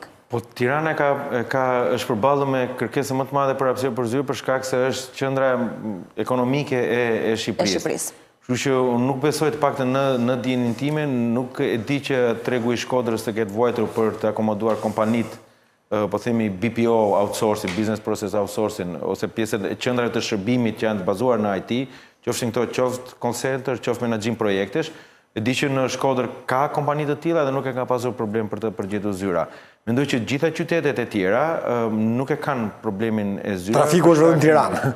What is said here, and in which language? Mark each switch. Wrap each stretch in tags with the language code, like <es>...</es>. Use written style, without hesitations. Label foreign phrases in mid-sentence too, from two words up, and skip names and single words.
<sq>Po Tirana është përballur me kërkesën më të madhe për hapësirë për zyrë, për shkak se është qendra ekonomike e Shqipërisë. Kështu që unë nuk besoj të paktën në dijenin time, nuk e di që tregu i Shkodrës të ketë vuajtur për të akomoduar kompanitë, po themi</sq> <en>BPO outsourcing, business process outsourcing,</en> <sq>ose pjesët e qendrave të shërbimit që janë të bazuar në IT, qofshin këto qoftë</sq> <en>call center,</en> <sq>qoftë menaxhim projektesh. E di që në Shkodër ka kompani të tilla dhe nuk e ka pasur problem për të përgjigjur zyra. Mendoj që gjitha qytetet e tjera nuk e kanë problemin e zyrave. Trafiku është vetëm Tirana.</sq>